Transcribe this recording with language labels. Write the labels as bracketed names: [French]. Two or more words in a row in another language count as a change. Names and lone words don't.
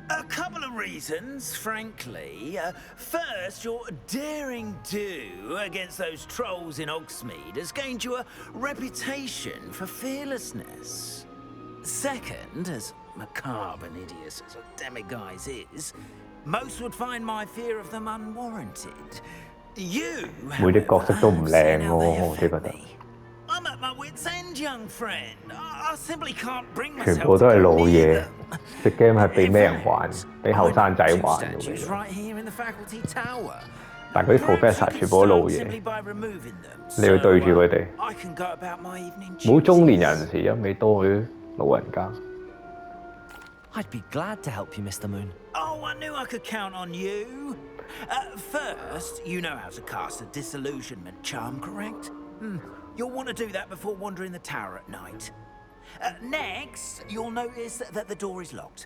[English] couple of reasons, frankly. First, your daring do against those trolls in Hogsmeade has gained you a reputation for fearlessness. Second, as macabre and hideous as a demiguise is, most would find my fear of them unwarranted. You, [Cantonese] 每隻角色都唔 [English] however, [Cantonese] 靚 [English] see [Cantonese] 喎， [English] how they [Cantonese] 我自己覺 [English] affect [Cantonese] 得。 [English] me. I'm at my wit's end, young friend. I simply can't bring [Cantonese] 全 [English] myself [Cantonese] 部 [English] to [Cantonese] 都係 [English] go [Cantonese] 老 [English] near [Cantonese] 嘢， [English] them. [Cantonese] 隻 game 係俾咩人玩？俾 [English] I [Cantonese] 後 [English] know [Cantonese] 生仔 [English] two [Cantonese] 玩嘅 [English] statues [Cantonese] 喎。 [English] right here in the faculty tower. [Cantonese] 但係嗰啲 [English] Perhaps you [Cantonese] professor [English] can [Cantonese] 全部都老 [English] start [Cantonese] 嘢， [English] simply by removing them, [Cantonese] 你要對住 [English] so, [Cantonese] 佢哋， [English] I can go about my evening [Cantonese] 冇中年 [English] duties. [Cantonese] 人士，一味多佢老人家。 [English] I'd be glad to help you, Mr. Moon. Oh, I knew I could count on you. First, you know how to cast a disillusionment charm, correct? You'll want to do that before wandering the tower at night. Next, you'll notice that the door is locked.